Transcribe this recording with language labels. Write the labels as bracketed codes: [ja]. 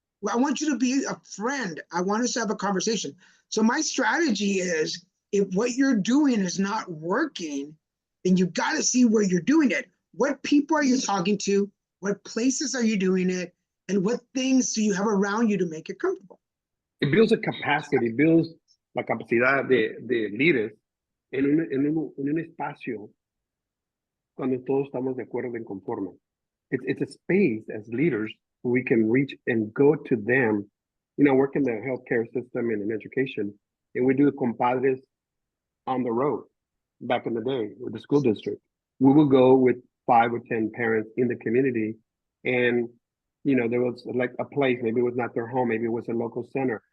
[en] I want you to be a friend. I want us to have a conversation. So my strategy is, if what you're doing is not working, then you got to see where you're doing it. What people are you talking to? What places are you doing it? And what things do you have around you to make it comfortable? It builds a capacity, builds [es] la capacidad de líderes en un espacio cuando todos estamos de acuerdo en conforme. [en] It's a space as leaders where we can reach and go to them. I work in the healthcare system and in education, and we do compadres on the road. Back in the day with the school district, we would go with 5 or 10 parents in the community, and there was like a place, maybe it was not their home, maybe it was a local center.